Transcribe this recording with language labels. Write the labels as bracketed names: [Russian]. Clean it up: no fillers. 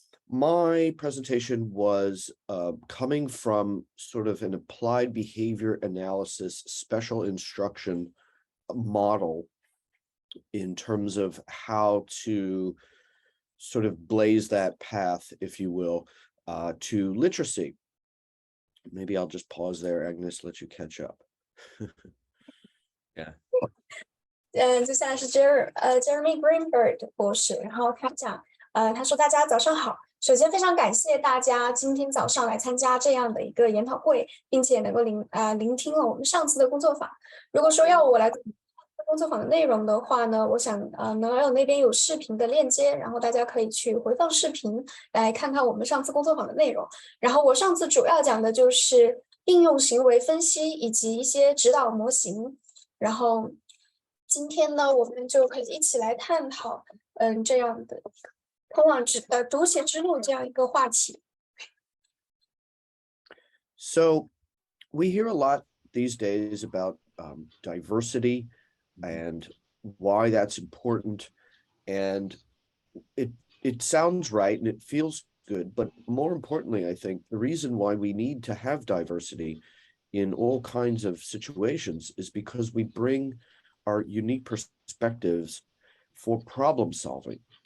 [English] My presentation was coming from sort of an applied behavior analysis special instruction model in terms of how to sort of blaze that path, if you will, to literacy. Maybe I'll just pause there, Agnes, let you catch up. Yeah. [Chinese] 接下来是 Jeremy Greenberg 博士，然后他讲，他说大家早上好。首先非常感谢大家今天早上来参加这样的一个研讨会，并且能够聆听了我们上次的工作坊。如果说要我来工工作坊的内容的话呢，我想Noel那边有视频的链接，然后大家可以去回放视频来看看我们上次工作坊的内容。然后我上次主要讲的就是应用行为分析以及一些指导模型。然后今天呢，我们就可以一起来探讨这样的通往读写之路这样一个话题。 [English] So we hear a lot these days about diversity and why that's important. And it sounds right and it feels good, but more importantly, I think the reason why we need to have diversity in all kinds of situations is because we bring our unique perspectives for problem solving.